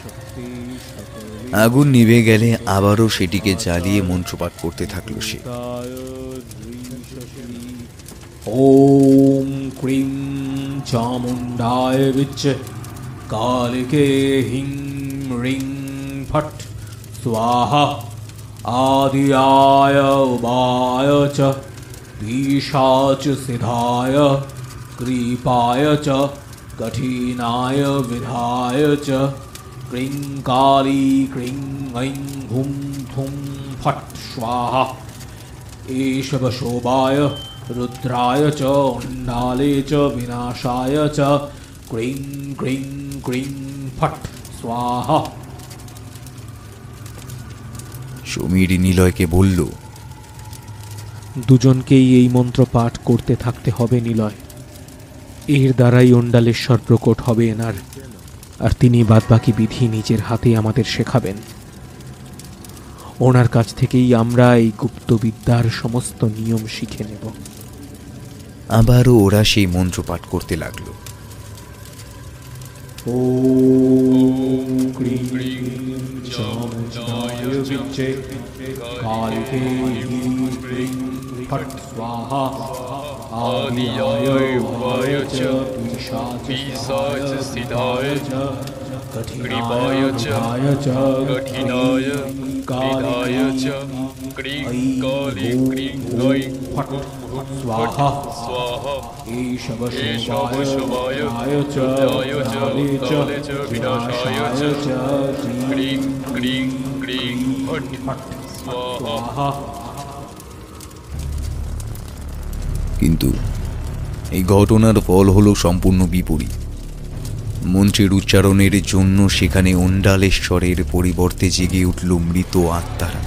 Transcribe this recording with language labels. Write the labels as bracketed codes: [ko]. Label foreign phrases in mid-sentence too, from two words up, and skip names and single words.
[bn] আগুন নিভে গেলে আবারও সেটিকে জ্বালিয়ে মন্ত্রপাঠ করতে থাকল সে। [sa] ওম ক্রিং চামুণ্ডায় বিচ্ছে কালিকে হিং রিং ফট স্বাহা আদিয়ায় উবায় চ দিশাচ সিধায় কৃপায় চ কঠিনায় বিধায় চ ক্রিং কালী ক্রিং ঐং হুম থুম ফট স্বাহা এষব শোভায় রুদ্রায় চ অন্ডালে চ বিনাশায় চ ক্রিং ক্রিং ক্রিং ফট স্বাহা। [bn] সমীর নিলয়কে বলল, দুজনকেই এই মন্ত্র পাঠ করতে থাকতে হবে নিলয়। এর দ্বারাই অন্ডালেশ্বর প্রকট হবে এনার, আর তিনি বাদবাকি বিধি নিজের হাতে আমাদের শেখাবেন। ওনার কাছ থেকেই আমরা এই গুপ্তবিদ্যার সমস্ত নিয়ম শিখে নেব। আবারও ওরা সেই মন্ত্র পাঠ করতে লাগল। [sa] ওম ক্রিং চামুণ্ডায় বিচ্ছে কালিকে হিং ক্রিং ফট স্বাহা আদিয়ায় উবায় চ দিশাচ সিধায় চ কঠিনায় চ কঠিনায় বিধায় চ ক্রিং কালী ক্রিং ঐং ফট স্বাহা স্বাহা এষব শোভায় চ অন্ডালে চ বিনাশায় চ ক্রিং ক্রিং ক্রিং ফট স্বাহা। [bn] কিন্তু এই ঘটনার ফল হল সম্পূর্ণ বিপরীত। মন্ত্রের উচ্চারণের জন্য সেখানে অন্ডালেশ্বরের পরিবর্তে জেগে উঠল মৃত আত্মারা।